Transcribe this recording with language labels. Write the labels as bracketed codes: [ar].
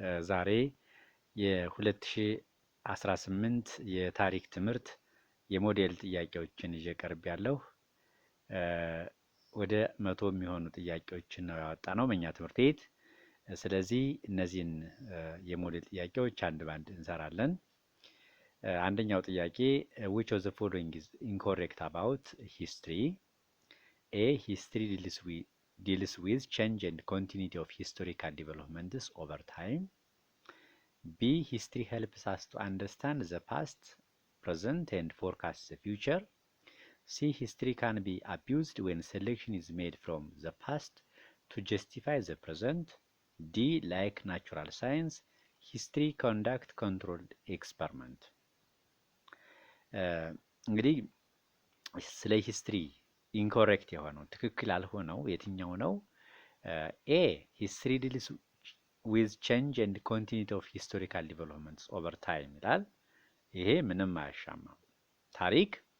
[am] ዛሬ የ2018 የታሪክ ትምህርት የሞዴል ጥያቄዎችን ይዤ ቀርቤያለሁ። ወደ 100 የሚሆኑ ጥያቄዎችን ነው ያወጣነው በእኛ ትምህርት ቤት። ስለዚህ እነዚህን የሞዴል ጥያቄዎች አንድ ባንድ እንሰራለን። አንደኛው ጥያቄ [en] which of the following is incorrect about history? A. History deals with change and continuity of historical developments over time. B. History helps us to understand the past, present, and forecast the future. C. History can be abused when selection is made from the past to justify the present. D. Like natural science, history conduct controlled experiment. [am] እንግዲህ ስለ ሂስትሪ ኢንኮሬክት የሆነው ትክክል ያልሆነው የትኛው ነው? [en] ኤ ሂስትሪ ዲልስ ዊዝ ቼንጅ ኤንድ ኮንቲኒቲ ኦፍ ሂስቶሪካል ዲቨሎፕመንትስ ኦቨር ታይም [am] ይላል። ይሄ ምንም አያሻማም። ታሪክ